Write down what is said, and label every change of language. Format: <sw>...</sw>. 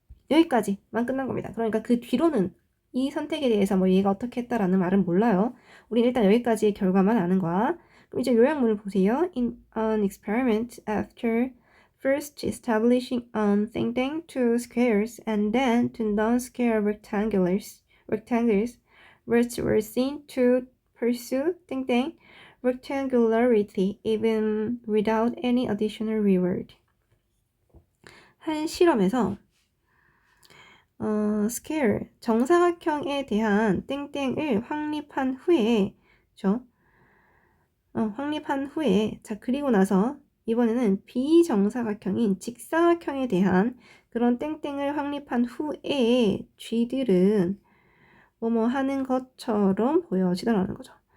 <ko>여기까지만 끝난 겁니다. 그러니까 그 뒤로는 이 선택에 대해서 뭐 얘가 어떻게 했다라는 말은 몰라요. 우린 일단 여기까지의 결과만 아는 거야. 그럼 이제 요약문을 보세요.</ko> <en>In an experiment after first establishing on</en> <ko>땡땡</ko> <en>two squares and then two non-square rectangles which were seen to pursue 땡땡 rectangularity even without any additional reward.</en> <ko>한 실험에서 스퀘어, 정사각형에 대한 땡땡을 확립한 후에, 그죠? 확립한 후에, 자, 그리고 나서 이번에는 비정사각형인 직사각형에 대한 그런 땡땡을 확립한 후에 쥐들은 뭐뭐 하는 것처럼 보여지더라는 거죠.</ko>